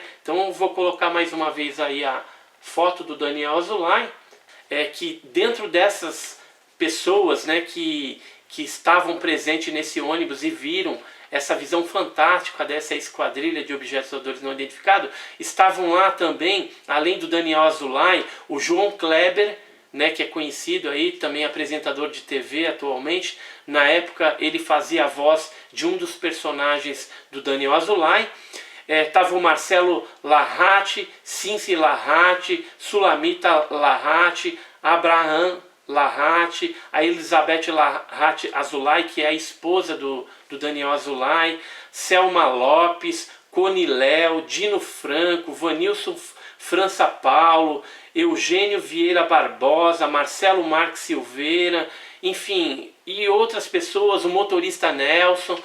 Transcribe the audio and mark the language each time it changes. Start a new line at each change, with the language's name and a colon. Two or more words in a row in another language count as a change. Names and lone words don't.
Portuguese: Então eu vou colocar mais uma vez aí a foto do Daniel Azulay, que dentro dessas pessoas, né, que estavam presentes nesse ônibus e viram essa visão fantástica dessa esquadrilha de objetos voadores não identificados. Estavam lá também, além do Daniel Azoulay, o João Kleber, né, que é conhecido aí, também apresentador de TV atualmente. Na época ele fazia a voz de um dos personagens do Daniel Azoulay. Tava o Marcelo Larratti, Cincy Larratti, Sulamita Larratti, Abraham Larratti, a Elizabeth Larratti Azoulay, que é a esposa do Daniel Azoulay, Selma Lopes, Coni Léo, Dino Franco, Vanilson França Paulo, Eugênio Vieira Barbosa, Marcelo Marques Silveira, enfim, e outras pessoas, o motorista Nelson.